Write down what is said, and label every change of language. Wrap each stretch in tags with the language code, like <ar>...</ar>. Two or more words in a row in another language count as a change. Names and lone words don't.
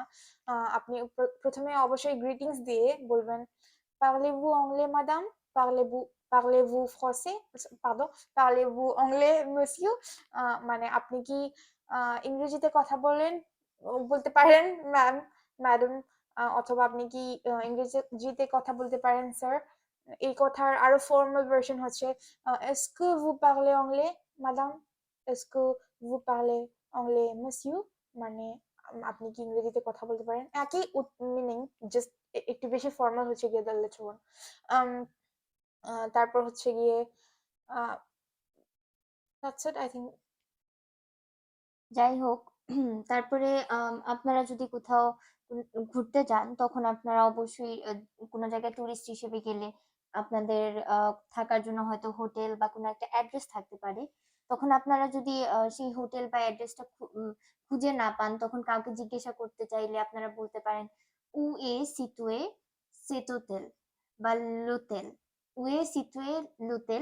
<bn>আপনি প্রথমে অবশ্যই গ্রিটিংস দিয়ে বলবেন,</bn> <fr>parlez-vous anglais madame, parlez-vous parlez-vous français, pardon, parlez-vous anglais monsieur.</fr> <bn>মানে আপনি কি ইংরেজিতে কথা বলতে পারেন ম্যাম, ম্যাডাম, অথবা আপনি কি ইংরেজিতে কথা বলতে পারেন স্যার। এই কথার আরো ফর্মাল ভার্সন হচ্ছে</bn> <fr>est-ce que vous parlez anglais madame, est-ce que vous parlez anglais monsieur,</fr> <bn>মানে আপনি কি ইংরেজিতে কথা বলতে পারেন, একই মিনিং, জাস্ট একটু বেশি ফর্মাল হচ্ছে গিয়ে</bn> <en>the latter one.</en> <bn>তারপর হচ্ছে গিয়ে</bn> <en>that's it I think.</en> <bn>যাই হোক, তারপরে আপনারা যদি কোথাও ঘুরতে যান তখন আপনারা অবশ্যই কোনো জায়গায় টুরিস্ট হিসেবে গেলে আপনাদের থাকার জন্য হয়তো হোটেল বা কোনো একটা অ্যাড্রেস থাকতে পারে। তখন আপনারা যদি সেই হোটেল বা অ্যাড্রেসটা খুঁজে না পান, তখন কাউকে জিজ্ঞাসা করতে চাইলে আপনারা বলতে পারেন</bn> <fr>où est situé cet hôtel</fr> <bn>বা</bn> <fr>l'hôtel, où est situé l'hôtel.</fr>